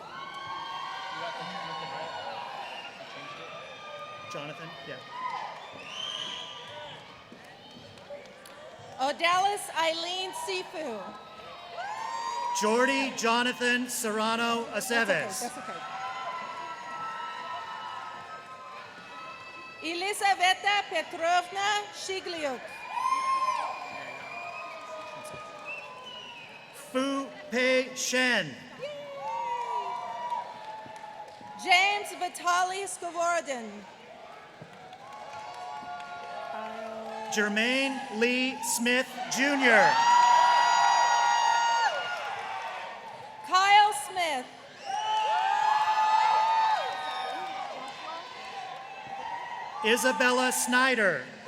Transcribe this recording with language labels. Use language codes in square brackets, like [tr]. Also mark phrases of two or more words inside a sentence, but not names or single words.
[en] Jonathan, yeah. Odalis Eileen Sifu. Jordy Jonathan Serrano Aceves. That's okay. Elisaveta Petrovna Shigliuk. Fu Pei Shen. James Vitaly Skovorodin. Jermaine Lee Smith Jr. Kyle Smith. Isabella Snyder.